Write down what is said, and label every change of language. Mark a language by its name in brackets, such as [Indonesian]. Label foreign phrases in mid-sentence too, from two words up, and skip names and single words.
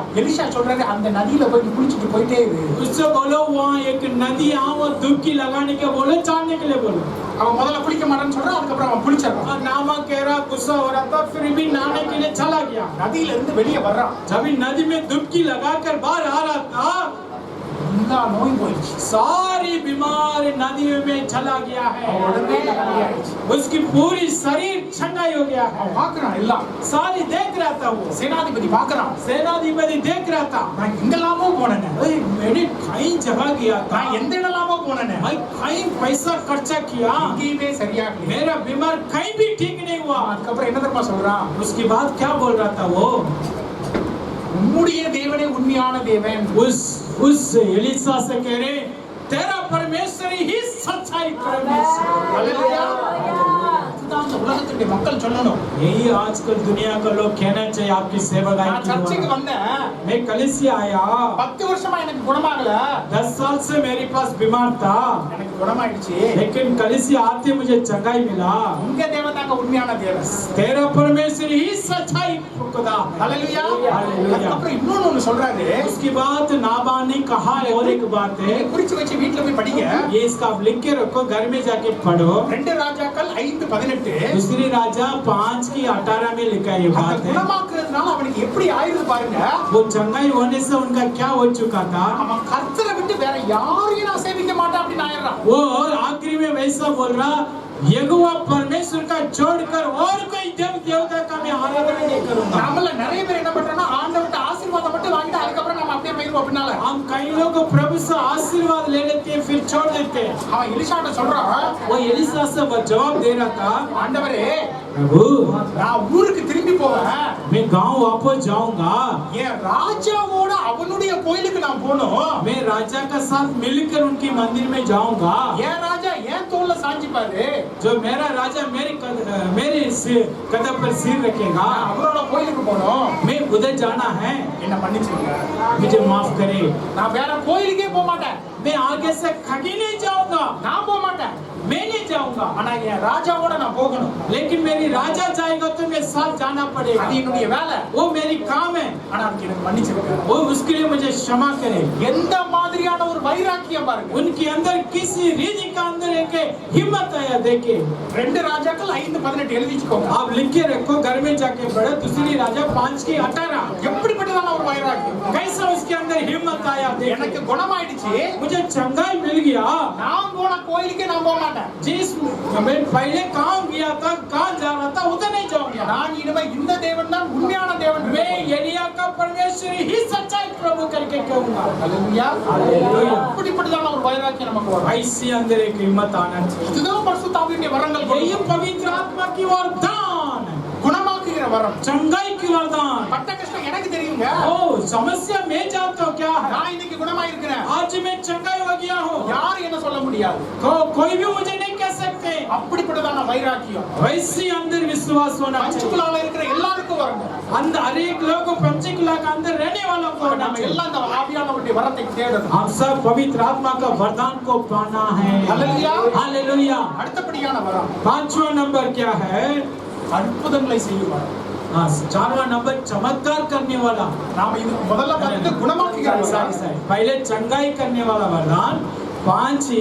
[Tamil] எலிஷா சொல்றாரு, அந்த நதியில போய் நீ குளிச்சிட்டு போயிட்டே இரு. [Hindi] उससे बोलो वहाँ एक नदी है, वो डुबकी लगाने के बोलो, चढ़ने के लिए बोलो। [Tamil] அவன் முதல்ல குளிக்க மாட்டான்னு சொல்றான், அதுக்கப்புறம் அவன் குளிச்சிடறான். [Hindi] और नामा कह रहा, गुस्सा हो रहा था, फिर भी नहाने के लिए चला गया। [Tamil] நதியில இருந்து வெளியே வர்றான். [Hindi] जब नदी में डुबकी लगाकर बाहर आ रहा था, [Tamil] எல்லா நோயும் போயிடுச்சு. [Hindi] सारी बीमार नदी में चला गया है। [Tamil] அவன் உடனே நல்லாயிடுச்சு. [Hindi] उसकी पूरी शरीर चंगाई हो गया है। [Tamil] அவன் பார்க்கறான் எல்லாம். [Hindi] सारी देख रहा था, वो [Tamil] சேனாதிபதி பார்க்கறான். [Hindi] सेनाधिपति देख रहा था। [Tamil] நான் எங்கெல்லாமோ போனேனே, [Hindi] मैंने कई जगह गया था, [Tamil] நான் எந்த இடம்லாமோ போனேனே, [Hindi] मैं कई पैसा खर्चा किया, [Tamil] எங்கேயுமே சரியாகல. [Hindi] मेरा बीमार कहीं भी ठीक नहीं हुआ। [Tamil] அதுக்கப்புறம் என்ன தெரியுமா சொல்றான், [Hindi] उसके बाद क्या बोल रहा था वो, [Tamil] உம்முடைய தேவனே உண்மையான தேவன். [Hindi] उस एलिशा से कह रहे, तेरा परमेश्वर ही सच्चाई परमेश्वर। हालेलुया. [Tamil] இதுதான் இந்த உலகத்துடைய மக்கள் சொல்லணும். [Hindi] यही आजकल दुनिया का लोग कहना चाहिए आपकी सेवा [Tamil] நான் சர்ச்சுக்கு [Hindi] गाय। [Tamil] வந்தேன், [Hindi] मैं कलीसिया आया, [Tamil] 10 வருஷமா எனக்கு குணமாகல, [Hindi] 10 साल से मेरे पास बीमार था, [Tamil] எனக்கு குணமாயிடுச்சு. [Hindi] लेकिन कलीसिया आते मुझे चंगाई मिला। [Tamil] உங்க தேவன் தாங்க உண்மையான தேவன். [Hindi] तेरा परमेश्वर ही सच्चाई खुदा है। [Tamil] ஹalleluya. [Hindi] हालेलुया। [Tamil] அதுக்கப்புறம் இன்னொன்னு ஒன்னு சொல்றாரு, [Hindi] उसकी बात नाबान ने कहा है, और एक बात है, [Tamil] குறிச்சு வச்சு வீட்ல போய் படிங்க. [Hindi] ये इसका आप लिख के रखो, घर में जाके पढ़ो। [Tamil] 2 ராஜாக்கள் 5:18. [Hindi] दूसरी राजा 5:18 में लिखा है ये [Tamil] அந்த [Hindi] बात है। [Tamil] குணமாக்குறதுனால அவனுக்கு எப்படி ஆயிருது பாருங்க. [Hindi] वो चंगाई होने से उनका क्या हो चुका था, [Tamil] அவன் கர்த்தரை விட்டு வேற யாரையும் நான் சேவிக்க மாட்டேன் அப்படின்னு ஆயிடுறான். [Hindi] वो आखिरी में वैसा बोल रहा, यहोवा परमेश्वर का छोड़कर और कोई देव देवता का मैं आराधना नहीं करूंगा। [Tamil] நம்மள நிறைய பேர் என்ன பண்றாங்கன்னா, ஆண்டவர்ட்ட ஆசீர்வாதம் மட்டும் வாங்கிட்டு அதுக்கப்புறம் நம்ம அப்படியே போயிடுவோம் பின்னால. [Hindi] हम कई लोग प्रभु से आशीर्वाद ले लेते हैं, फिर छोड़ देते हैं। [Tamil] அவன் எலிஷாட்ட சொல்றான், [Hindi] वो एलिशा से जवाब दे रहा था, [Tamil] ஆண்டவரே [Hindi] प्रभु [Tamil] நான் ஊருக்கு திரும்பி போவேன், [Hindi] मैं गांव वापस जाऊंगा, [Tamil] என் ராஜாவோட அவனுடைய கோயிலுக்கு நான் போகணும், [Hindi] मैं राजा का साथ मिलकर उनकी मंदिर में जाऊंगा, [Tamil] என் ராஜா என் தோல்ல சாஞ்சிப்பாரு, [Hindi] जो मेरा राजा मेरे कदम पर सिर रखेगा, [Tamil] அவரோட கோயிலுக்கு போகணும், [Hindi] मैं उधर जाना है, [Tamil] என்ன மன்னிச்சிருங்க, [Hindi] मुझे माफ करे, [Tamil] நான் வேற கோயிலுக்கே போக மாட்டேன், [Hindi] मैं आगे से कहीं नहीं जाऊंगा, [Tamil] நான் போக மாட்டேன், [Hindi] मैं नहीं जाऊंगा, [Tamil] ஆனா என் ராஜாவோட நான் போகணும், [Hindi] लेकिन मेरी राजा जाएगा तो मेरे साथ जाना पड़ेगा, [Tamil] அது என்னுடைய வேலை, [Hindi] वो मेरी काम है, [Tamil] ஆனா அதுக்கு எனக்கு மன்னிச்சிருங்க. [Hindi] वो उसके लिए मुझे क्षमा करे। [Tamil] எந்த மாதிரியான ஒரு வைராக்கியம் பாருங்க. [Hindi] उनके अंदर किसी रीति का अंदर एक हिम्मत आया, देखे [Tamil] 2 ராஜாக்கள் 5:18 எழுதிச்சுக்கோங்க. [Hindi] आप लिख के रखो, घर में जाके पढ़ो, दूसरी राजा 5:18। [Tamil] எப்படிப்பட்ட அப்படிப்பட்டதான ஒரு வைராக்கியம். [Hindi] कैसा उसके अंदर हिम्मत आया, [Tamil] எனக்கு குணமாயிடுச்சு, [Hindi] मुझे चंगाई मिल गया, [Tamil] நான் போன கோயிலுக்கே நான் போக மாட்டேன். [Hindi] जिस मैं पहले काम किया था, कहाँ जा रहा था उधर नहीं जाऊंगा. [Tamil] நான் இனிமே இந்த தேவன் தான் உண்மையான தேவன். [Hindi] मैं एलिया का परमेश्वर ही सच्चाई प्रभु करके कहूंगा. [Tamil] ஹalleluya. [Hindi] हालेलुया. [Tamil] அப்படிப்பட்டதான ஒரு வைராக்கியம் நமக்கு வரும். [Hindi] ऐसे अंदर एक हिम्मत आना चाहिए. [Tamil] இதுதான் பரிசுத்த ஆவியுடைய வரங்கள். [Hindi] यही पवित्र आत्मा की वरदान, [Tamil] குணமாக்குகிற வரம். [Hindi] चंगाई की वरदान. [Tamil] பட்ட கஷ்டம் எனக்கு தெரியுங்க. [Hindi] ओ समस्या मैं जानता हूँ क्या है. [Tamil] நான் இன்னைக்கு குணமாயிருக்கிறேன். [Hindi] आज मैं चंगाई हो गया हूँ. [Tamil] யார் என்ன சொல்ல முடியாது. [Hindi] कोई भी मुझे नहीं कह सकते. [Tamil] அப்படிப்பட்டதான வைராக்கியம் [Hindi] वैसे अंदर विश्वास होना चाहिए. [Tamil] பஞ்சுக்குலால இருக்கிற எல்லாருக்கும் வருங்க. [Hindi] अंदर हर एक लोग को पंचकुला का अंदर रहने वालों को होना [Tamil] நம்ம [Hindi] चाहिए. [Tamil] எல்லாம் இந்த ஆவியானவருடைய வரத்தை தேடணும். [Hindi] हम सब पवित्र आत्मा का वरदान को पाना है. हालेलुया. हालेलुया. [Tamil] அடுத்தபடியான வரம் [Hindi] पांचवा नंबर क्या है? [Tamil] அற்புதங்களை செய்யும் வரம். [Hindi] हाँ, चारवा नंबर चमत्कार करने वाला. [Tamil] நாம இது முதல்ல பார்த்து குணமாக்குகிற வரம். [Hindi] पहले चंगाई करने वाला वरदान, पांच ही